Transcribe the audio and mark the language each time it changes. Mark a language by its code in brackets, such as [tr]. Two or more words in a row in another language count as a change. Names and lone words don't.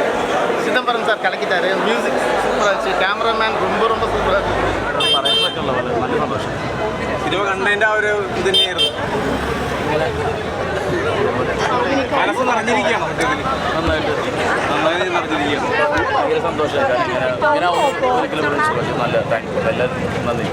[ta] சிதம்பரம் சார் கலக்கிட்டாரு, மியூசிக் சூப்பராக இருந்துச்சு, கேமராமேன் ரொம்ப ரொம்ப സൂപ്പറാக இருந்துச்சு. [ml] പറയാൻ പറ്റുള്ള പോലെ നല്ല സന്തോഷം. സിനിമ കണ്ടതിൻ്റെ ആ ഒരു ഇത് തന്നെയായിരുന്നു. മനസ്സ് നിറഞ്ഞിരിക്കുകയാണ്, നന്നായി നിറഞ്ഞിരിക്കുകയാണ്. ഭയങ്കര സന്തോഷമാണ്. നല്ല [en] thank you, [ml] എല്ലാവർക്കും നന്ദി.